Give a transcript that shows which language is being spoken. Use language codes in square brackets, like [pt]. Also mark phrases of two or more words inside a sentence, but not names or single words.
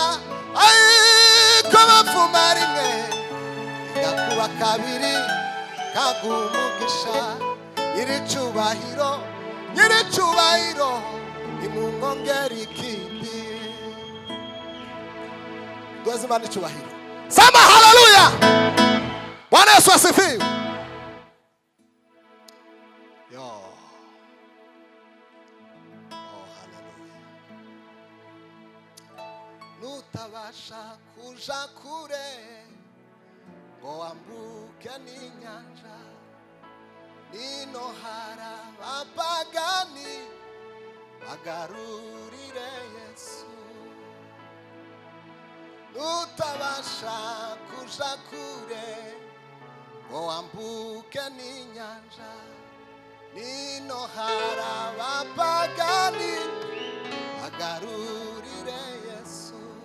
[rw] Ko bavuma rimwe igakuba kabiri, kaguha umugisha. Nyir'icyubahiro nimumwongere ikindi. Duheze Imana icyubahiro. [sw] Sema haleluya. Bwana Yesu asifiwe. [rw] Nutabasha kuja kure ngo wambuke n'inyanja, nino hari abapagani bagarurire Yesu. Nutabasha kuja kure ngo wambuke n'inyanja, nino hari abapagani agarurire Yesu.